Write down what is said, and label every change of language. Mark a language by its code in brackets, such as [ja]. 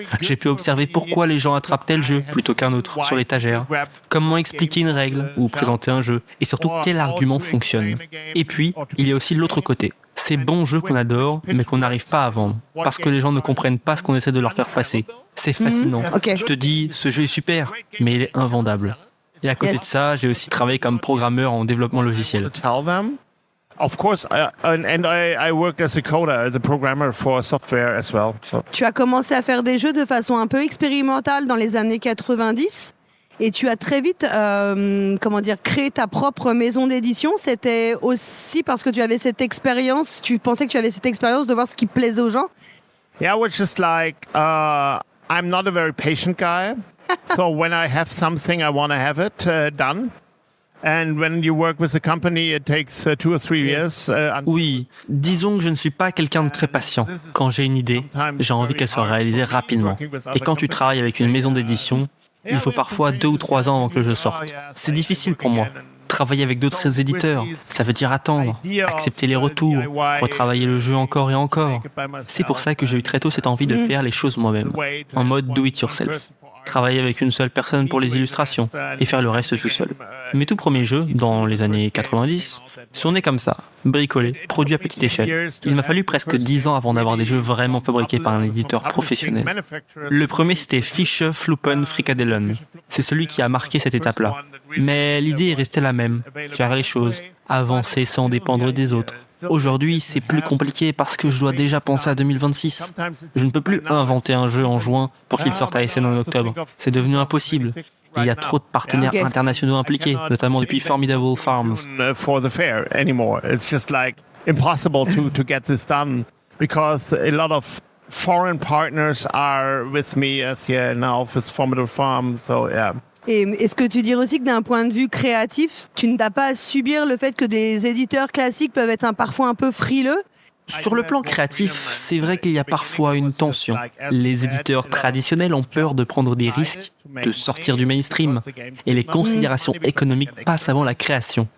[fr] J'ai pu observer pourquoi les gens attrapent tel jeu plutôt qu'un autre sur l'étagère, comment expliquer une règle ou présenter un jeu, et surtout quel argument fonctionne. Et puis, il y a aussi l'autre côté. Ces bons jeux qu'on adore, mais qu'on n'arrive pas à vendre, parce que les gens ne comprennent pas ce qu'on essaie de leur faire passer. C'est fascinant. [en] Okay. [fr] Tu te dis, ce jeu est super, mais il est invendable. Et à côté de ça, j'ai aussi travaillé comme programmeur en développement logiciel. [en] Of course, I worked as a coder, as a programmer for software as well. So. [fr] Tu as commencé à faire des jeux de façon un peu expérimentale dans les années 90. Et tu as très vite, créé ta propre maison d'édition. C'était aussi parce que tu avais cette expérience, tu pensais que tu avais cette expérience de voir ce qui plaisait aux gens? [en] Yeah, I was just like, I'm not a very patient guy. So when I have something, I want to have it done. And when you work with a company, it takes 2 or 3 years. [fr] Oui, disons que je ne suis pas quelqu'un de très patient. Quand j'ai une idée, j'ai envie qu'elle soit réalisée rapidement. Et quand tu travailles avec une maison d'édition, il faut parfois 2 ou 3 ans avant que le jeu sorte. C'est difficile pour moi. Travailler avec d'autres éditeurs, ça veut dire attendre, accepter les retours, retravailler le jeu encore et encore. C'est pour ça que j'ai eu très tôt cette envie de faire les choses moi-même, en mode [en] do it yourself. [fr] Travailler avec une seule personne pour les illustrations et faire le reste tout seul. Mes tout premiers jeux, dans les années 90, sont nés comme ça, bricolés, produits à petite échelle. Il m'a fallu presque 10 ans avant d'avoir des jeux vraiment fabriqués par un éditeur professionnel. Le premier, c'était Fische Fluppen Frikadellen. C'est celui qui a marqué cette étape-là. Mais l'idée est restée la même, faire les choses, avancer sans dépendre des autres. Aujourd'hui, c'est plus compliqué parce que je dois déjà penser à 2026. Je ne peux plus inventer un jeu en juin pour qu'il sorte à Essen en octobre. C'est devenu impossible. Il y a trop de partenaires internationaux impliqués, notamment depuis Formidable Farms. [en] For the fair anymore. It's just like impossible to get this done because a lot of foreign partners are with me as here now with Formidable Farms. So yeah. [fr] Et est-ce que tu dirais aussi que d'un point de vue créatif, tu ne t'as pas à subir le fait que des éditeurs classiques peuvent être parfois un peu frileux? Sur le plan créatif, c'est vrai qu'il y a parfois une tension. Les éditeurs traditionnels ont peur de prendre des risques, de sortir du mainstream, et les considérations économiques passent avant la création.